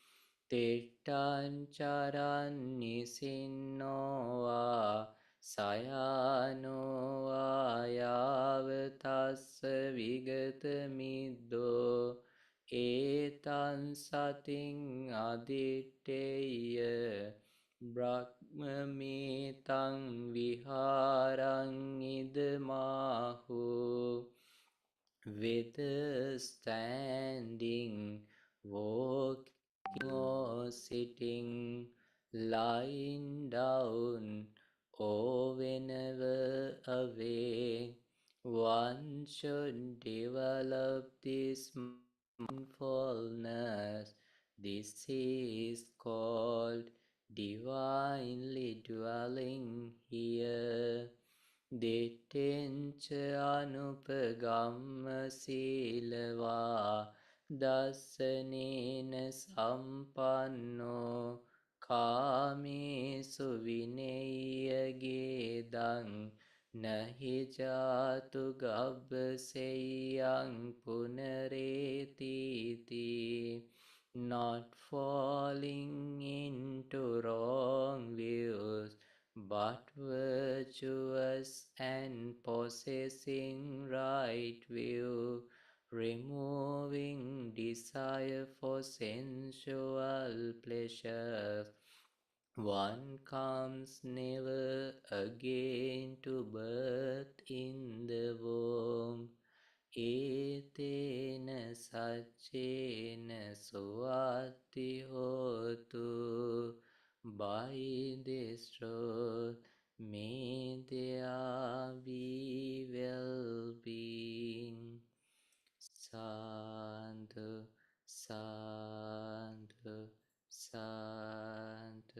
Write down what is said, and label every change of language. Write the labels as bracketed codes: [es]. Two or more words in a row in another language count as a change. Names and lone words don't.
[pi] තිට්ඨංචරන් නිසින්නෝවා සයානෝවා යාවතස්ස විගත මිද්දෝ ඒතන් සතින් අදිට්ඨේය බ්‍රහ්මමේතං විහාරං ඉදමාහු. [en] Whether standing, walking or sitting, lying down, or whenever awake, one should develop this mindfulness. This is called divinely dwelling here. [pi] දිට්ඨෙන්ච අනුපගම්ම සීලවා දස්සනේන සම්පන්නෝ කාමේසු විනෙය්‍යගේදං නහි ජාතු ගබ්බසෙය්‍යං පුනරේතිති. [en] Not falling into wrong views, but virtuous and possessing right view, removing desire for sensual pleasures, one comes never again to birth in the womb. [pi] ඒතේන සච්චේන සුවත්ති හෝතු. [en] By this truth may there be well-being. [pi] Sadhu, sadhu, sadhu.